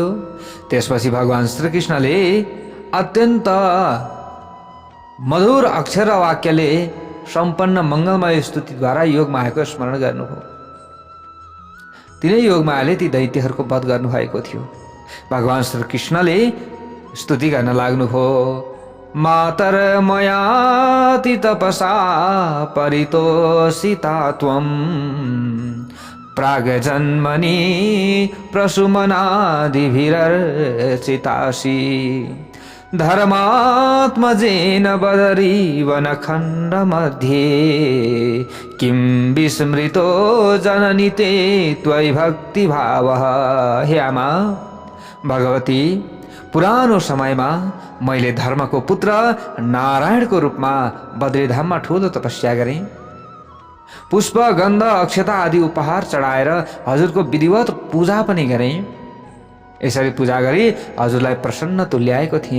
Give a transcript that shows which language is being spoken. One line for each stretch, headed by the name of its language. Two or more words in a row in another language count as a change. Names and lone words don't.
Nepali: त्यसपछि भगवान श्री कृष्णले अत्यन्त मधुर अक्षर वाक्यले सम्पन्न मङ्गलमय स्तुतिद्वारा योग मायाको स्मरण गर्नुभयो। तिनै योग मायाले ती दैत्यहरूको वध गर्नुभएको थियो। भगवान श्री कृष्णले स्तुति गर्न लाग्नुभयो।
Sanskrit: मातर मयाति तपसा परितोषिता त्वं प्रागजन्मनि प्रसुमनादिभिरर्चितासि धर्मात्मजेन बदरी वनखण्ड मध्ये किं विस्मृतो जननि ते त्वयि भक्तिभावः।
Nepali: हे आमा भगवती, पुरानो समयमा मैले धर्मको पुत्र नारायणको रूपमा बद्रीधाममा ठुलो तपस्या गरेँ। पुष्प गन्ध अक्षता आदि उपहार चढाएर हजुरको विधिवत पूजा पनि गरेँ। यसरी पूजा गरी हजुरलाई प्रसन्न तुल्याएको थिएँ।